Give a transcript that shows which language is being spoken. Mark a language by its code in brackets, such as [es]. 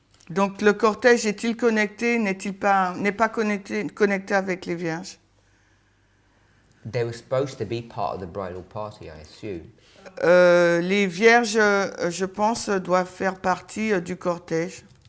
[fr] Donc le cortège est-il connecté, n'est pas connecté avec les vierges? [en] They were supposed to be part of the bridal party, I assume. [fr] Les vierges, je pense, doivent faire partie du cortège.